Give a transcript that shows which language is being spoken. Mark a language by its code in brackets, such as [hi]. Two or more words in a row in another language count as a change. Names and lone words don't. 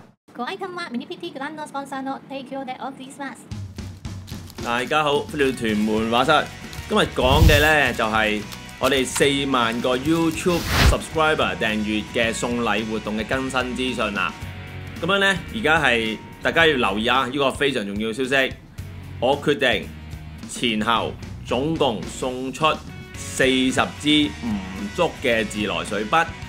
[ja] ご愛看はミニ PT グランドスポンサーの提供でお送りします。 [yue] 大家好，歡迎到屯門畫室。今日講嘅呢就係我哋4萬個 YouTube subscriber 訂閱嘅送禮活動嘅更新資訊啦。咁樣呢，而家係大家要留意啊！呢個非常重要嘅消息，我決定前後總共送出40支唔足嘅自來水筆。